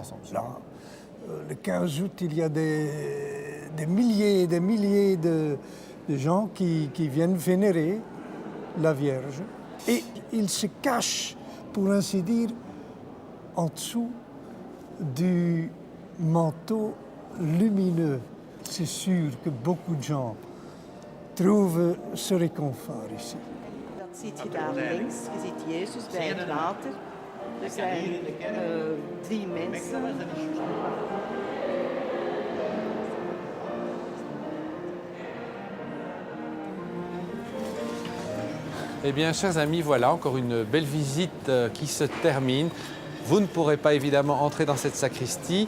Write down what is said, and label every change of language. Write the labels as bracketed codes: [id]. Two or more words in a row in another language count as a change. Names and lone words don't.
[fr] Là, le 15 août, il y a des milliers et des milliers de gens qui viennent vénérer la Vierge. Et ils se cachent, pour ainsi dire, en dessous du manteau lumineux. C'est sûr que beaucoup de gens trouvent ce réconfort ici. [nl] Dat ziet je daar links. Je ziet Jezus bij het water. Er zijn 3 mensen. [fr] Eh bien, chers amis, voilà encore une belle visite qui se termine. Vous ne pourrez pas évidemment entrer dans cette sacristie.